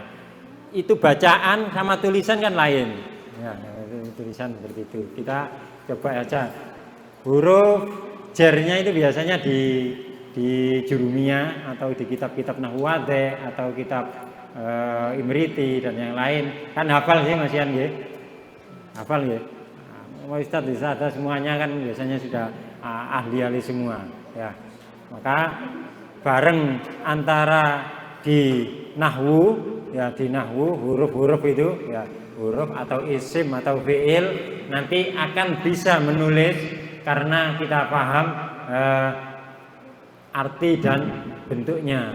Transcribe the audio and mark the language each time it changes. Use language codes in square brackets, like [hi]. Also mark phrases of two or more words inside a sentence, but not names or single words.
[id] Itu bacaan sama tulisan kan lain. Ya, tulisan seperti itu. Kita coba aja. Huruf jernya itu biasanya di Jurumiyah atau di kitab-kitab Nahwu Wadih atau kitab Imriti dan yang lain. Kan hafal sih Mas Ian nggih? Hafal nggih? Nah, Ustaz bisa ada semuanya kan biasanya sudah ahli-ahli semua ya. Maka bareng antara di Nahwu ya, di Nahwu huruf-huruf itu ya, huruf atau isim atau fi'il nanti akan bisa menulis karena kita paham arti dan bentuknya.